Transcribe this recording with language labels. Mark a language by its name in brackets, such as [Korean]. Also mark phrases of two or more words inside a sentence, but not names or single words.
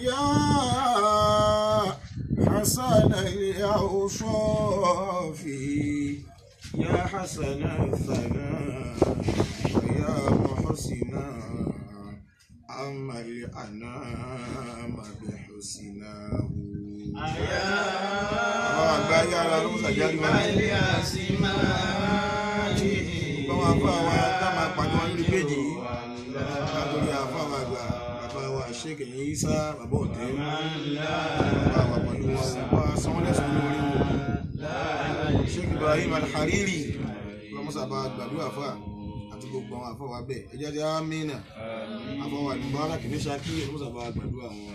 [Arabic] يا حسن الأوصاف يا حسن الثناء يا محسن عمل الأنام بحسناه يا [Yoruba] ọlọ́mọsà jáde wá. báwọn afọ àwa tá máa pàdé wọn lórí péjì yìí látòrí afọ àwa àgbà bàbá wa Sheikh Isa bàbá ọ̀tẹ́ bàbá wa pẹ̀lú wọn bá sanwó-lẹ́sàn lórí wọn Sheikh Ibrahim Al-Hariri ọlọ́mọsà bá gbàdúrà fà àti gbogbo àwọn afọ wa bẹ́ẹ̀ ẹjẹ́ ti amínà afọ wa Mubarak ní Ṣakí ọlọ́mọsà bá gbàdúrà wọn.